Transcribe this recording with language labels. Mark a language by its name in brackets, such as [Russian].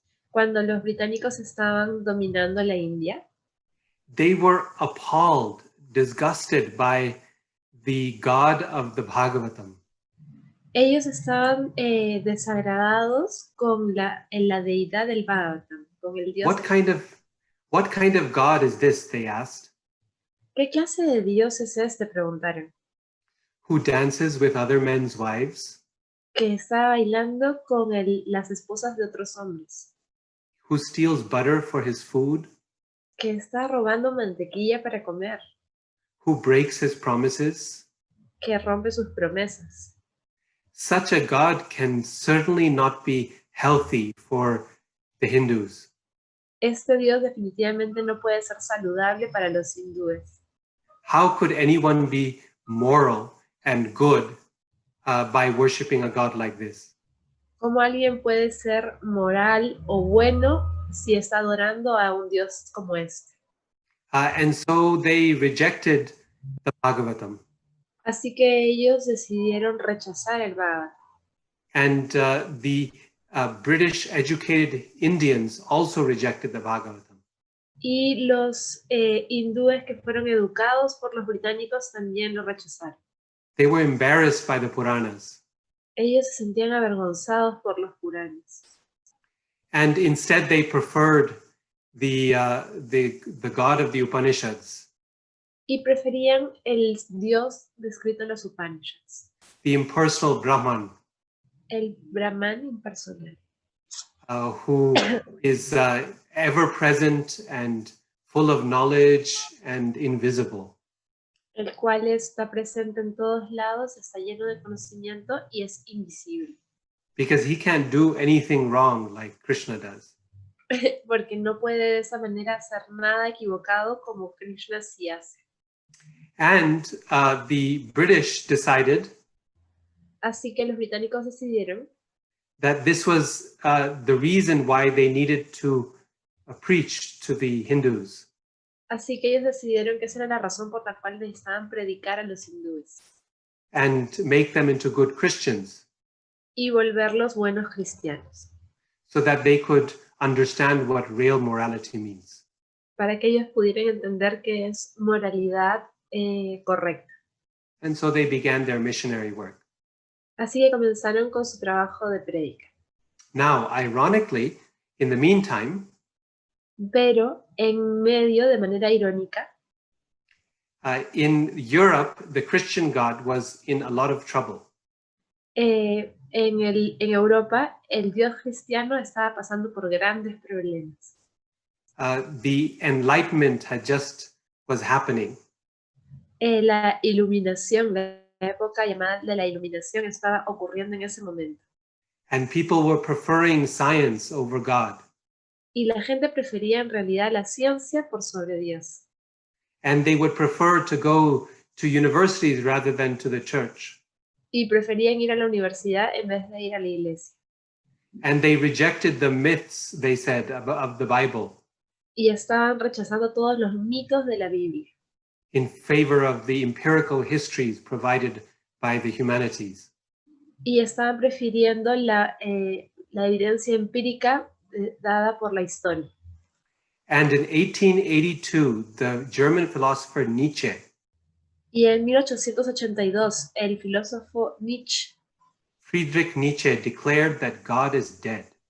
[Spanish] cuando los británicos estaban dominando la India, [English] they were appalled, disgusted by the God of the Bhagavatam. [Spanish] ellos estaban desagradados con la deidad del Bhagavatam, con el Dios. [English] What kind of God is this? They asked. [Spanish] ¿Qué clase de Dios es este? Preguntaron. [English] Who dances with other men's wives? [Spanish] Que está bailando con las esposas de otros hombres. [English] Who steals butter for his food? [Spanish] Que está robando mantequilla para comer. [English] Who breaks his promises? [Spanish] Que rompe sus promesas. [English] Such a God can certainly not be healthy for the Hindus. [Spanish] Este Dios definitivamente no puede ser saludable para los hindúes. [English] How could anyone be moral and good by worshiping a God like this? [Spanish] ¿Cómo alguien puede ser moral o bueno si está adorando a un Dios como este? [English] And so they rejected the Bhagavatam. [Spanish] Así que ellos decidieron rechazar el Bhagavatam. [English] And the British educated Indians also rejected the Bhagavatam. [Spanish] Y los hindúes que fueron educados por los británicos también lo rechazaron. [English] They were embarrassed by the Puranas. [Spanish] Ellos se sentían avergonzados por los Puranas. [English] And instead they preferred the God of the Upanishads, [Spanish] Y preferían el Dios descrito en los Upanishads, [English] the impersonal Brahman, [Spanish] el Brahman impersonal, [English] who is ever present and full of knowledge and invisible. [Spanish] el cual está presente en todos lados, está lleno de conocimiento y es invisible. [English] Because he can't do anything wrong like Krishna does. [Spanish] Porque no puede de esa manera hacer nada equivocado como Krishna sí hace. [English] And the British decided [Spanish] Así que los británicos decidieron [English] that this was the reason why they needed to preach to the Hindus. [Spanish] Así que ellos decidieron que esa era la razón por la cual necesitaban predicar a los hindúes [English] And make them into good Christians [Spanish] y volverlos buenos cristianos, [English] so that they could understand what real morality means. [Spanish] para que ellos pudieran entender qué es moralidad correcta. [English] And so they began their missionary work. [Spanish] Así que comenzaron con su trabajo de prédica. [English] Now, ironically, in the meantime, [Spanish] Pero en medio, de manera irónica, [English] in Europe, the Christian God was in a lot of trouble. [Spanish] en Europa el Dios cristiano estaba pasando por grandes problemas. [English] The Enlightenment was happening. [Spanish] La iluminación, la época llamada de la iluminación estaba ocurriendo en ese momento. [English] And people were preferring science over God. [Spanish] Y la gente prefería en realidad la ciencia por sobre Dios. [English] And they would prefer to go to universities rather than to the church. [Spanish] Y preferían ir a la universidad en vez de ir a la iglesia. [English] And they rejected the myths, they said, of the Bible [Spanish] Y estaban rechazando todos los mitos de la Biblia [English] in favor of the empirical histories provided by the humanities. [Spanish] y estaban prefiriendo la evidencia empírica dada por la historia. [English] And in 1882, the German philosopher Nietzsche [Spanish] Y en 1882, el filósofo Nietzsche [English] Friedrich Nietzsche declared that God is dead.